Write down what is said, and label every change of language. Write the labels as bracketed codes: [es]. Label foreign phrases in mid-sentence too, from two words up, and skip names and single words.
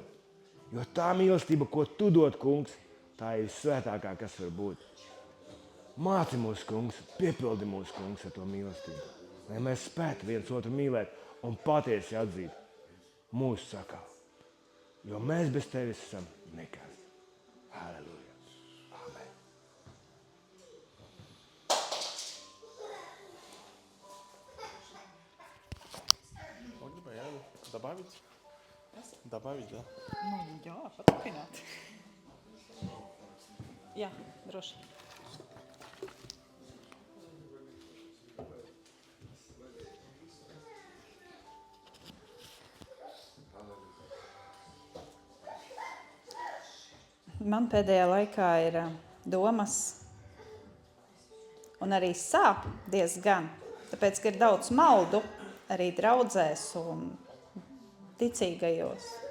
[lv] Jo tā mīlestība, ko Tu dod, kungs, tā ir svētākā, kas var būt. Māci mūs, kungs, piepildi mūs, kungs, ar to mīlestību. Lai mēs spētu viens otru mīlēt un patiesi atzīt mūsu sakā. Jo mēs bez Tevis esam nekas. Halleluja. Amen. [ru] Могли бы я добавить? Добавить, да? [lv] Nu, jā, paturpināt. Jā, droši. Man pēdējā laikā ir domas un arī sāp diezgan, tāpēc, ka ir daudz maldu arī draudzēs un ticīgajos.